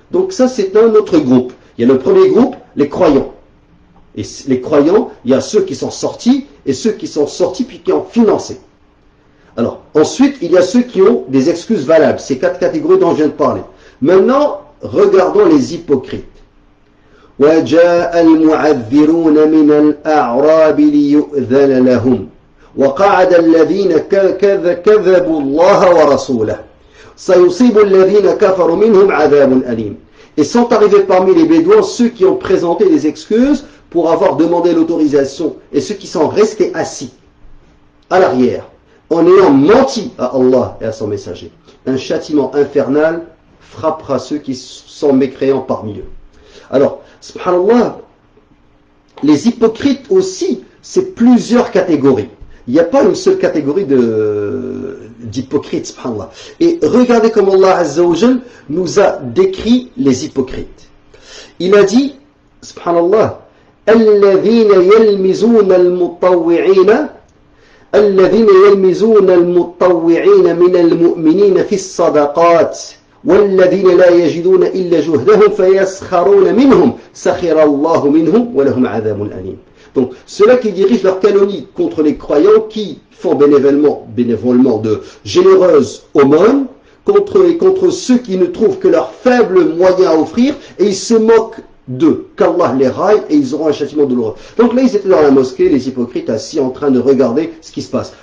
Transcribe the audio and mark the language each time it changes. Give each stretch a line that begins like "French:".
French: Donc ça, c'est un autre groupe. Il y a le premier groupe, les croyants. Et les croyants, il y a ceux qui sont sortis, et ceux qui sont sortis puis qui ont financé. Alors, ensuite, il y a ceux qui ont des excuses valables. Ces 4 catégories dont je viens de parler. Maintenant, regardons les hypocrites.
Arabic: وَجَاءَ الْمُعَذِّرُونَ مِنَ الْأَعْرَابِ لِيُؤْذَنَ لَهُمْ وقعد الذين كذبوا الله ورسوله سيصيب الذين كفروا منهم عذاب أليم.
French: Et sont arrivés parmi les Bédouins ceux qui ont présenté des excuses pour avoir demandé l'autorisation et ceux qui sont restés assis à l'arrière en ayant menti à Allah et à son messager. Un châtiment infernal frappera ceux qui sont mécréants parmi eux. Alors, subhanallah, les hypocrites aussi, c'est plusieurs catégories. Il n'y a pas une seule catégorie d'hypocrites, subhanallah. Et regardez comment Allah Azza wa Jal nous a décrit les hypocrites. Il a dit,
Arabic: subhanallah, الذين يلمزون المطوعين من المؤمنين في الصدقات والذين لا يجدون إلا جهدهم فيسخرون منهم سخر الله منهم ولهم عذاب أليم.
French: Donc, ceux-là qui dirigent leur calomnie contre les croyants qui font bénévolement de généreuses aumônes contre ceux qui ne trouvent que leurs faibles moyens à offrir et ils se moquent d'eux, qu'Allah les raille et ils auront un châtiment douloureux. Donc là, ils étaient dans la mosquée, les hypocrites assis en train de regarder ce qui se passe.